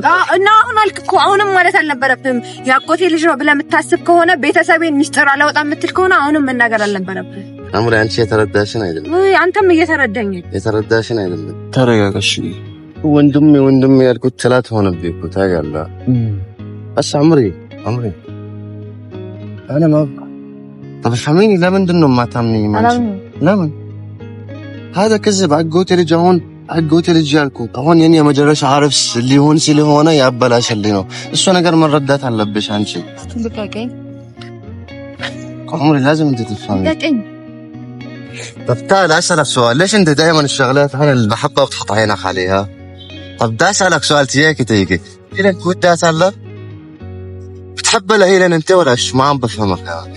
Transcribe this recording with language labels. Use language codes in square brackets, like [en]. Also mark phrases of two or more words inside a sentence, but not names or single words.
[am] እና አሁን አልክ እኮ አሁንም ማለት አልነበረብህም። ያጎቴ ልጅ ነው ብለህ የምታስብ ከሆነ ቤተሰቤን ሚስጥር አላወጣም የምትል ከሆነ አሁንም መናገር አልነበረብህም። አሙሪ አንቺ የተረዳሽን አይደለም። አንተም እየተረዳኝ የተረዳሽን አይደለም። ተረጋጋሽ። ወንድሜ ያልኩት ትላት ሆነብኝ እኮ ታውቃለህ። እሺ አሙሪ [ar] انا ما تفهميني [am] ለምንድን ነው የማታምኚኝ? ለምን [ar] هذا كذب [am] አጎቴ ልጅ አሁን አጎቴ ልጅ ያልኩት አሁን የኔ መጨረሻ አርፍስ ሊሆን ስለሆነ ያበላሽልኝ ነው። እሱ ነገር መረዳት አለብሽ አንቺ። ልቀቀኝ [ar] عمري لازم انت تفهمي. لكن طب تعال اسالك سؤال، ليش انت دائما الشغلات انا اللي بحبها وتحط عينك عليها؟ طب بدي اسالك سؤال تيجي هيلن كنت اسالك بتحب هيلن انت ولا ايش؟ ما عم بفهمك يعني.